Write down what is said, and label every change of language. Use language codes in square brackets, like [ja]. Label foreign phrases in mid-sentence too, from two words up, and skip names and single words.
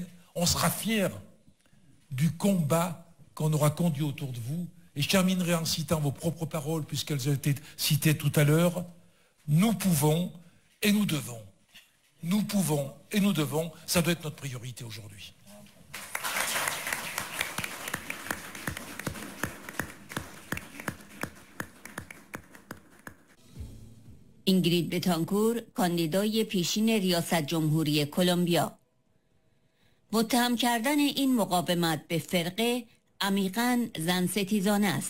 [fr] On sera fiers du combat qu'on aura conduit autour de vous. Et je terminerai en citant vos propres paroles, puisqu'elles ont été citées tout à l'heure. Nous pouvons et nous devons. Nous pouvons et nous devons. Ça doit être notre priorité aujourd'hui. [fa] اینگرید بتانکور، کاندیدای پیشین ریاست جمهوری کلمبیا. متهم کردن این مقاومت به فرقه عمیقاً زن ستیزانه است.